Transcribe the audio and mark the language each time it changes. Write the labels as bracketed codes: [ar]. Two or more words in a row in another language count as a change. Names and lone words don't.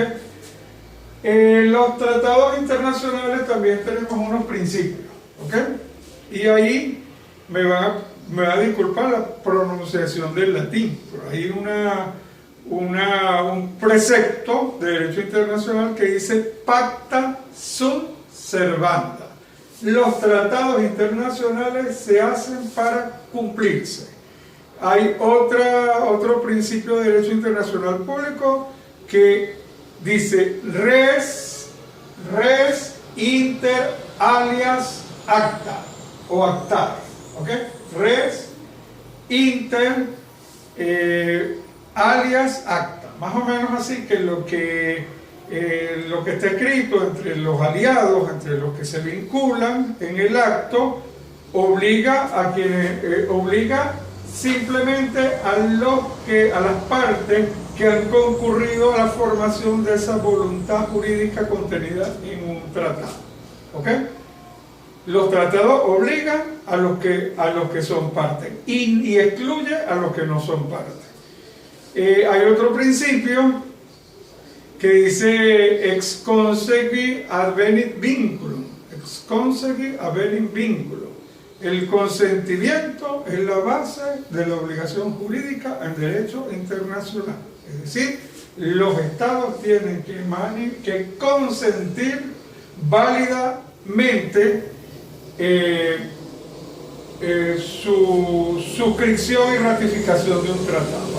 [es] Los tratados internacionales también tenemos unos principios. ¿Ok? Y ahí me va a disculpar la pronunciación del latín, pero hay un precepto de derecho internacional que dice [la] pacta sunt servanda. [es] Los tratados internacionales se hacen para cumplirse. Hay otro principio de derecho internacional público que dice [la] res inter alias acta [es] o actare, ¿ok? [la] Res inter alias acta, [es] más o menos así que lo que está escrito entre los aliados, entre los que se vinculan en el acto, obliga simplemente a las partes que han concurrido a la formación de esa voluntad jurídica contenida en un tratado. ¿Ok? Los tratados obligan a los que son parte y excluye a los que no son parte. Hay otro principio que dice [la] ex consequi advenit vinculum. Ex consequi advenit vinculum. [es] El consentimiento es la base de la obligación jurídica en derecho internacional. Es decir, los estados tienen que consentir válidamente su suscripción y ratificación de un tratado.